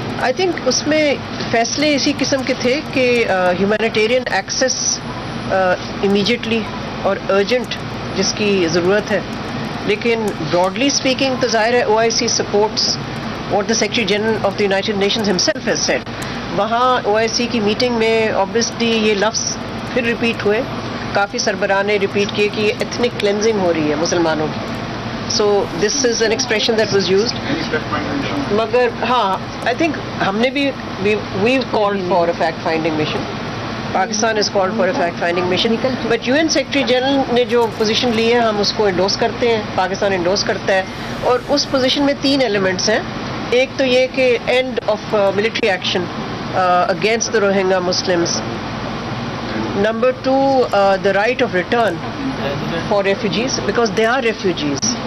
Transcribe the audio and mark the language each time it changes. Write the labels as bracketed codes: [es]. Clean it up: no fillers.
[en] I think [ur] اس میں فیصلے اسی قسم کے تھے کہ [en] humanitarian access immediately اور urgent [ur] جس کی ضرورت ہے, لیکن [en] broadly speaking [ur] تو ظاہر ہے [en] OIC supports what the Secretary General of the United Nations himself has said. [ur] وہاں OIC کی میٹنگ میں obviously یہ لفظ پھر ریپیٹ ہوئے, کافی سربراہ نے ریپیٹ کیے کہ یہ ایتھنک کلینزنگ ہو رہی ہے مسلمانوں کی. [en] So this is an expression that was used. [ur] مگر ہاں [en] I think [ur] ہم نے بھی [en] We called for a fact finding mission. [ur] Pakistan [en] is called for a fact finding mission, [ur] but UN secretary general نے جو پوزیشن لی ہے ہم اس کو انڈورس کرتے ہیں, پاکستان انڈورس کرتا ہے. اور اس پوزیشن میں 3 ایلیمنٹس ہیں. ایک تو یہ کہ [en] End of military action against the Rohingya Muslims. Number 2, the right of return for refugees, because they are refugees.